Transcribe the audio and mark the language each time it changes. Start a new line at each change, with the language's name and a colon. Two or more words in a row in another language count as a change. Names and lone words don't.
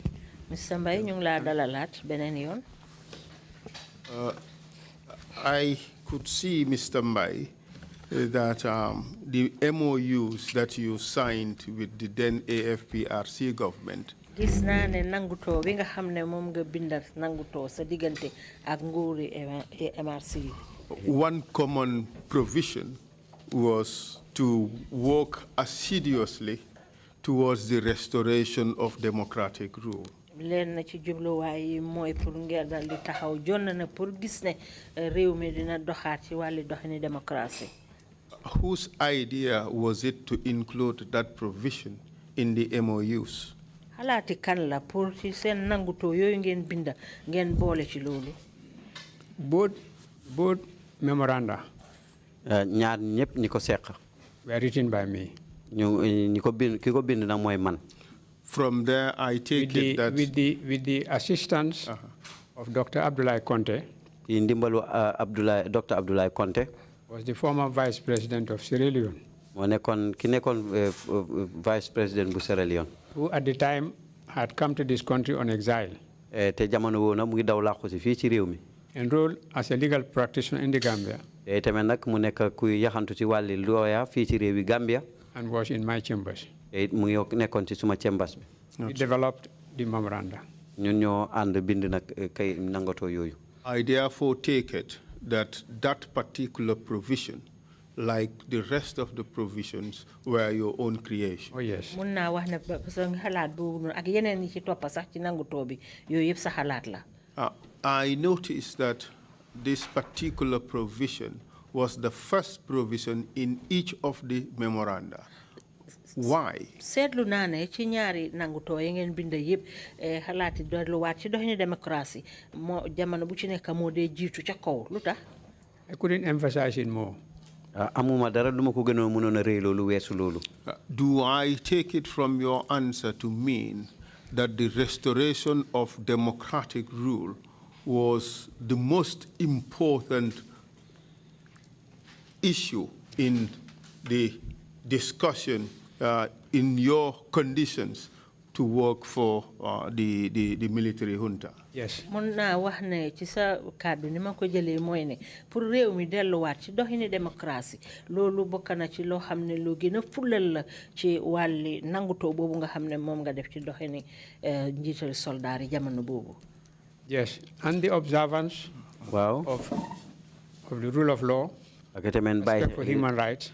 English: Mr.
Wolof: Mbai, ñu ngi la dalalat benen yoon.
English: I could see, Mr. Mbai, that the MOUs that you signed with the then AFPRC government.
Wolof: Gis naa ne nanguto bi nga xam ne moom nga bindal nanguto sa diggante ak nguuri MRC.
English: One common provision was to work assiduously towards the restoration of democratic rule.
Wolof: Leen na ci jubluwaay yi mooy pour ngeen dal di taxaw jonn na pour gis ne réew mi dina doxaat ci wàlli doxini démocratie.
English: Whose idea was it to include that provision in the MOUs?
Wolof: Xalaati kan la pour ci seen nangutoo yooyu ngeen binda ngeen boole ci loolu.
English: Both memoranda
Wolof: ñaar ñëpp ñi ko seq
English: were written by me.
Wolof: ñu ñi ko bind ki ko bind nag mooy man.
English: From there, I take it that with the assistance of Dr. Abdoulaye Conte,
Wolof: ndimbalu Dr. Abdoulaye Conte,
English: was the former Vice President of Sierra Leone,
Wolof: moo nekkoon ki nekkoon
English: Vice President
Wolof: bu Sierra Leone,
English: who at the time had come to this country on exile,
Wolof: te jamono woo na mu ngi daw làqu si fii ci réew mi.
English: enrolled as a legal practitioner in the Gambia,
Wolof: tamit nag mu nekk kuy yaxantu ci wàlli lawyer fii ci réew yi Gambia,
English: and was in my chambers.
Wolof: mu ngi nekkoon ci suma chambers bi.
English: We developed the memoranda.
Wolof: ñun ñoo ànd bind nag kay nangatoo yooyu.
English: I therefore take it that that particular provision, like the rest of the provisions, were your own creation. Oh yes.
Wolof: Mun naa wax ne
French: parce que
Wolof: xalaat boobu noonu ak yeneen yi ci toppa sax ci nangutoo bi yooyu yëpp sa xalaat la.
English: I noticed that this particular provision was the first provision in each of the memoranda. Why?
Wolof: Seetlu naa ne ci ñaari nangutoo yi ngeen bind yëpp xalaati delluwaat ci doxini démocratie moo jamono bu ci nekk moo dee jiitu ca kaw lu tax.
English: I couldn't emphasize it more.
Wolof: amuma dara duma ko gënoon mënoon a rëy loolu weesu loolu.
English: Do I take it from your answer to mean that the restoration of democratic rule was the most important issue in the discussion in your conditions to work for the military junta? Yes.
Wolof: Mun naa wax ne ci sa kàddu ni ma ko jëlee mooy ne pour réew mi delluwaat ci doxini démocratie loolu bokk na ci loo xam ne lu gën a fulal la ci wàlli nangutoo boobu nga xam ne moom nga def ci doxini njiital soldaar yi jamono boobu.
English: Yes, and the observance of the rule of law, respect for human rights,